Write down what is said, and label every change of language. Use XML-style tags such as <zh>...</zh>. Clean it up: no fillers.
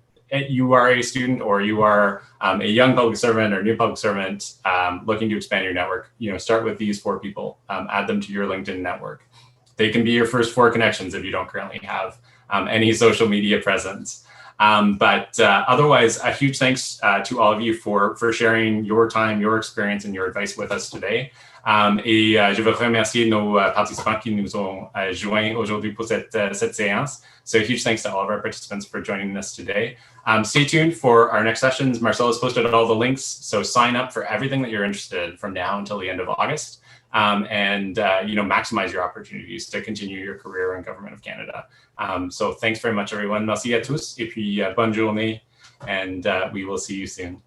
<en>If you are a student or you are a young public servant or new public servant looking to expand your network, start with these 4 people, add them to your LinkedIn network. They can be your first 4 connections if you don't currently have any social media presence. But otherwise, a huge thanks to all of you for sharing your time, your experience, and your advice with us today.</en> <fr>Et je veux remercier nos participants qui nous ont joints aujourd'hui pour cette séance.</fr> <en>So huge thanks to all of our participants for joining us today. Stay tuned for our next sessions. Marcel has posted all the links, so sign up for everything that you're interested in from now until the end of August. And maximize your opportunities to continue your career in Government of Canada. So thanks very much, everyone.</en> <fr>Merci à tous, et puis bonne journée,</fr> <en>and we will see you soon.</en>